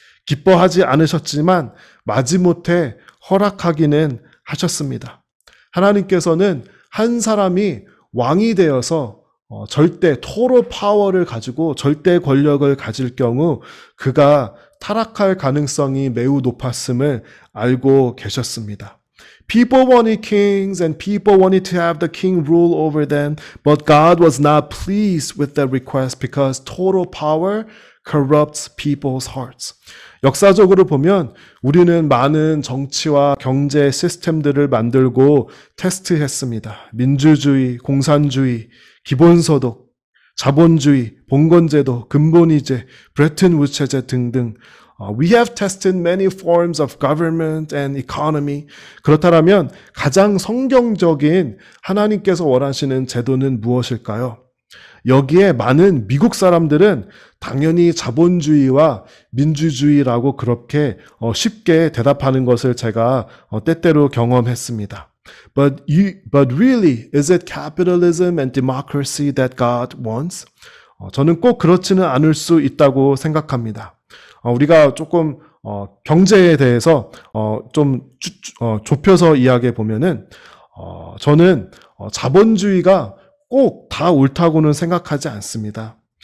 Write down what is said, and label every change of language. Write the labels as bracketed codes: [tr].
[ko] 기뻐하지 않으셨지만 마지못해 허락하기는 하셨습니다. 하나님께서는 한 사람이 왕이 되어서 절대 토럴 파워를 가지고 절대 권력을 가질 경우 그가 타락할 가능성이 매우 높았음을 알고 계셨습니다. [en] People wanted kings and people wanted to have the king rule over them, but God was not pleased with the request because total power corrupts people's hearts. [ko] 역사적으로 보면 우리는 많은 정치와 경제 시스템들을 만들고 테스트했습니다. 민주주의, 공산주의, 기본소득, 자본주의, 봉건제도, 근본이제, 브레튼 우드 체제 등등 [en] We have tested many forms of government and economy. [ko] 그렇다면 가장 성경적인 하나님께서 원하시는 제도는 무엇일까요? 여기에 많은 미국 사람들은 당연히 자본주의와 민주주의라고 그렇게 쉽게 대답하는 것을 제가 때때로 경험했습니다. [en] But really, is it capitalism and democracy that God wants? [ko] 저는 꼭 그렇지는 않을 수 있다고 생각합니다. 우리가 조금 경제에 대해서 좀 좁혀서 이야기해 보면은 저는 자본주의가 꼭 다 옳다고는 생각하지 않습니다.